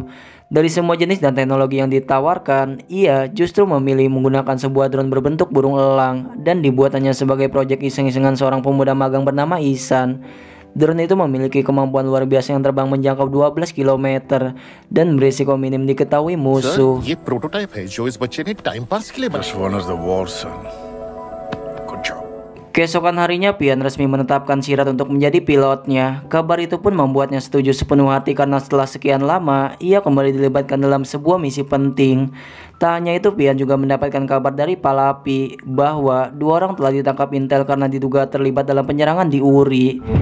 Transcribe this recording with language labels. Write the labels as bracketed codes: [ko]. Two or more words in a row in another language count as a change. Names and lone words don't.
[id] Dari semua jenis dan teknologi yang ditawarkan, ia justru memilih menggunakan sebuah drone berbentuk burung elang dan dibuatannya sebagai proyek iseng-isengan seorang pemuda magang bernama Isan. Drone itu memiliki kemampuan luar biasa yang terbang menjangkau 12 km dan berisiko minim diketahui musuh. [hi] Sir, ये prototype है जो इस बच्चे ने [en] time pass [hi] के लिए बनाया। [en] This one is the war, son. [id] Keesokan harinya, Pian resmi menetapkan Sirat untuk menjadi pilotnya. Kabar itu pun membuatnya setuju sepenuh hati karena setelah sekian lama, ia kembali dilibatkan dalam sebuah misi penting. Tak hanya itu, Pian juga mendapatkan kabar dari Palapi bahwa 2 orang telah ditangkap intel karena diduga terlibat dalam penyerangan di Uri.